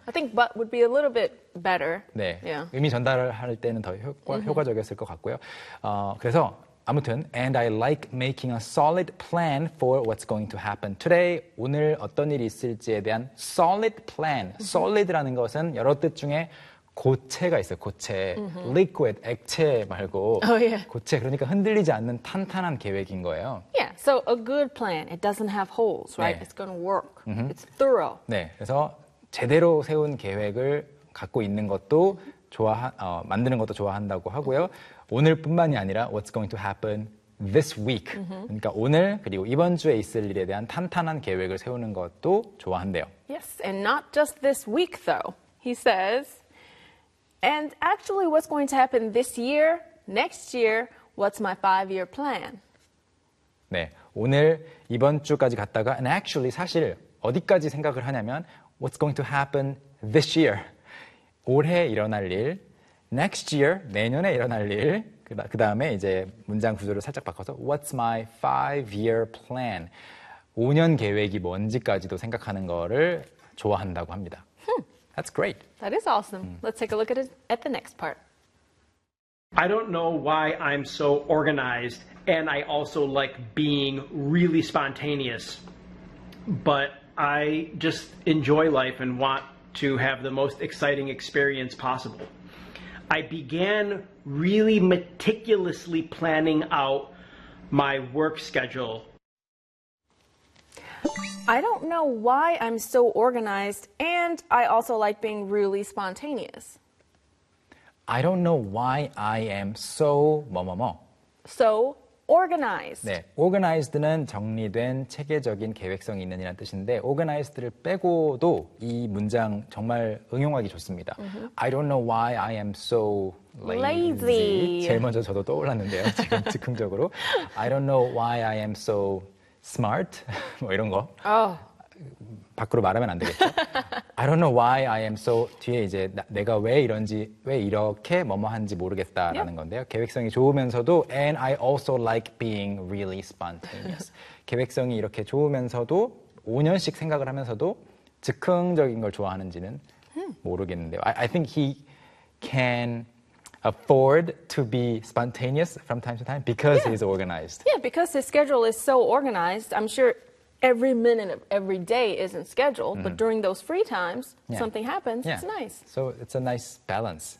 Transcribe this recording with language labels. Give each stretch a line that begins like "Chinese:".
English: I think but would be a little bit better. 네. Yeah.
Korean: 의미 전달을 할 때는 더 효과적이었을 것 같고요. 그래서 아무튼
English: and I like making a solid plan for what's going to happen today.
Korean: 오늘 어떤 일이 있을지에 대한 solid plan. Solid라는 것은 여러 뜻 중에 고체가 있어요. 고체. Liquid, 액체 말고. Oh, yeah. 고체. 그러니까 흔들리지 않는 탄탄한 계획인 거예요.
English: Yeah. So a good plan. It doesn't have holes, right? 네. It's going to work. Mm-hmm. It's thorough. 네.
Korean: 그래서 제대로 세운 계획을 갖고 있는 것도 만드는 것도 좋아한다고 하고요. 오늘뿐만이 아니라
English: what's going to happen this week.
Korean: 그러니까 오늘 그리고 이번 주에 있을 일에 대한 탄탄한 계획을 세우는 것도 좋아한대요.
English: Yes. And not just this week though. He says And actually, what's going to happen this year, next year, what's my five-year plan?
Korean: 네, 오늘 이번 주까지 갔다가,
English: and actually,
Korean: 사실 어디까지 생각을 하냐면,
English: what's going to happen this year?
Korean: 올해 일어날 일,
English: next year,
Korean: 내년에 일어날 일, 그 다음에 이제 문장 구조를 살짝 바꿔서,
English: what's my five-year plan?
Korean: 5년 계획이 뭔지까지도 생각하는 거를 좋아한다고 합니다.
English: That's great. That is awesome. Let's take a look at it at the next part. I don't know why I'm so organized, and I also like being really spontaneous, but I just enjoy life and want to have the most exciting experience possible. I began really meticulously planning out my work schedule. I don't know why I'm so organized, and I also like being really spontaneous. I don't know why I am so 뭐뭐뭐. So organized.
Korean: 네, organized는 정리된 체계적인 계획성이 있는 이란 뜻인데, organized를 빼고도 이 문장 정말 응용하기 좋습니다.
English: I don't know why I am so lazy. Lazy.
Korean: 제일 먼저 저도 떠올랐는데요, 지금 즉흥적으로.
English: I don't know why I am so smart
Korean: 뭐 이런 거
English: oh.
Korean: 밖으로 말하면 안 되겠죠.
English: I don't know why I am so
Korean: 뒤에 이제 내가 왜 이런지 왜 이렇게 뭐뭐한지 모르겠다라는 yep. 건데요. 계획성이 좋으면서도
English: and I also like being really spontaneous.
Korean: 계획성이 이렇게 좋으면서도 5년씩 생각을 하면서도 즉흥적인 걸 좋아하는지는 모르겠는데요.
English: I think he can afford to be spontaneous from time to time because yeah. he's organized. Yeah, because his schedule is so organized, I'm sure every minute of every day isn't scheduled, but during those free times, yeah. something happens, yeah. it's nice. So it's a nice balance.